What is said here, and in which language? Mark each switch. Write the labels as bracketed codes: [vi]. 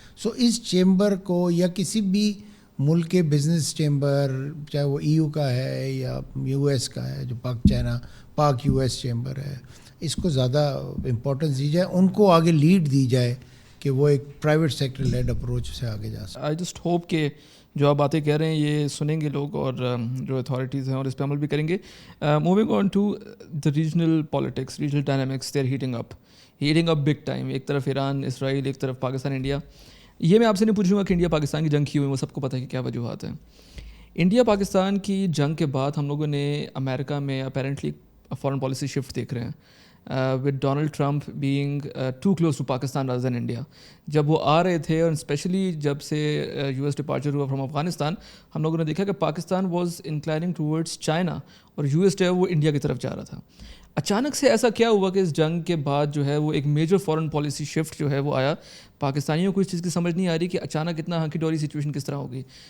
[ur] سو اس chamber کو یا کسی بھی ملک کے بزنس چیمبر, چاہے وہ EU کا ہے یا US کا ہے, جو پاک US چیمبر ہے, اس کو زیادہ امپورٹنس دی جائے, ان کو آگے لیڈ دی جائے کہ وہ ایک پرائیویٹ سیکٹر لیڈ اپروچ سے آگے جا سکے. [en] I just hope [ur] کہ جو آپ باتیں کہہ رہے ہیں یہ سنیں گے لوگ, اور جو اتھارٹیز ہیں اور اس پہ عمل بھی کریں گے. [en] Moving on to the regional politics, regional dynamics, they are heating up big time. [ur] ایک طرف ایران اسرائیل, ایک طرف پاکستان انڈیا. یہ میں آپ سے نہیں پوچھوں گا کہ انڈیا پاکستان کی جنگ کی ہوئی, وہ سب کو پتہ ہے کہ کیا وجوہات ہیں. انڈیا پاکستان کی جنگ کے بعد ہم لوگوں نے امریکہ میں اپیرنٹلی فارن پالیسی شفٹ دیکھ رہے ہیں. [en] with Donald Trump being too close to Pakistan rather than India. [ur] جب وہ آ رہے تھے اور اسپیشلی جب سے US ڈپارچر ہوا فرام افغانستان, ہم لوگوں نے دیکھا کہ [en] Pakistan was inclining towards China [ur] اور US جو ہے وہ انڈیا کی طرف جا رہا تھا. اچانک سے ایسا کیا ہوا کہ اس جنگ کے بعد جو ہے وہ ایک میجر فارن پالیسی شفٹ جو ہے وہ آیا؟ پاکستانیوں کو اس چیز کی سمجھ نہیں آ رہی کہ اچانک اتنا ہنکی ڈوری سچویشن کس طرح ہوگی.